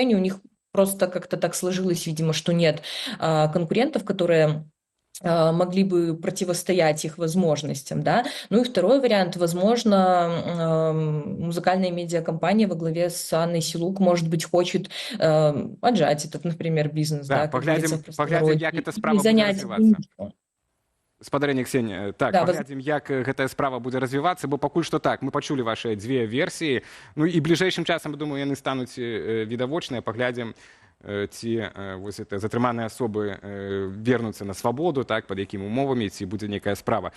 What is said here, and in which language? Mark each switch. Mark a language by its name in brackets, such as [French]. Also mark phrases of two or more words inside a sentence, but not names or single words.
[Russian] У них просто как-то так сложилось, видимо, что нет конкурентов, которые могли бы противостоять их возможностям, да. Ну и второй вариант, возможно, музыкальная медиакомпания во главе с Анной Силук, может быть, хочет отжать этот, например, бизнес, Да, да, как говорится в [Belarusian] паглядзім, [Russian] простонародье, [Belarusian] як [Russian] эта или [Belarusian] справа будзе [Russian] занять [Belarusian] развівацца. нішу. Спадарэнне Ксенія, так, [Russian] Да, [Belarusian] паглядзім, як гэтая справа будзе развівацца, бо пакуль што так, мы пачулі вашыя дзве версіі, ну і бліжэйшым часам, думаю, яны стануць відавочныя, паглядзім, ці вось это затрыманыя асобы вернуцца на свабоду, так, пад якімі умовамі, ці будзе нейкая справа.